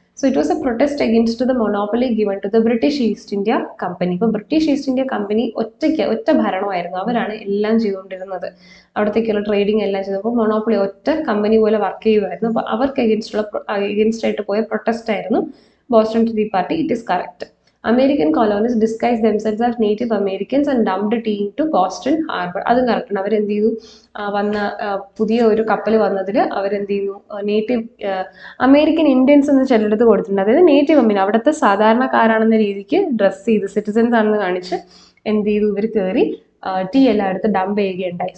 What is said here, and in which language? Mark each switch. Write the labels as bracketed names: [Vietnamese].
[English] So it was a protest against the monopoly given to the British East India Company. [Malayalam] ഇപ്പോൾ British east India company ഒറ്റ ഭരണമായിരുന്നു, അവരാണ് എല്ലാം ചെയ്തുകൊണ്ടിരുന്നത്, അവിടത്തേക്കുള്ള trading എല്ലാം ചെയ്തത്. അപ്പോൾ മൊണോപ്പൊളി ഒറ്റ കമ്പനി പോലെ വർക്ക് ചെയ്യുമായിരുന്നു. അപ്പോൾ അവർക്ക് അഗെയിൻസ്റ്റ് ആയിട്ട് പോയ പ്രൊട്ടസ്റ്റ് ആയിരുന്നു Boston tea party. [English] It is correct. American colonists disguised themselves as Native Americans and dumped tea into Boston Harbor. [Malayalam] അതും കറക്റ്റാണ്. അവരെന്ത് ചെയ്തു, വന്ന പുതിയ ഒരു കപ്പൽ വന്നതിൽ അവരെന്ത് ചെയ്യുന്നു, നേറ്റീവ് അമേരിക്കൻ ഇന്ത്യൻസ് എന്ന് ചിലയിടത്ത് കൊടുത്തിട്ടുണ്ട്. അതായത് നേറ്റീവ് അമേരിക്കൻ, അവിടുത്തെ സാധാരണക്കാരാണെന്ന രീതിക്ക് ഡ്രസ്സ് ചെയ്ത് സിറ്റിസൻസ് ആണെന്ന് കാണിച്ച് എന്ത് ചെയ്തു, ഇവർ കയറി ടീ എല്ലായിടത്ത് ഡംപ് ചെയ്യുകയുണ്ടായി.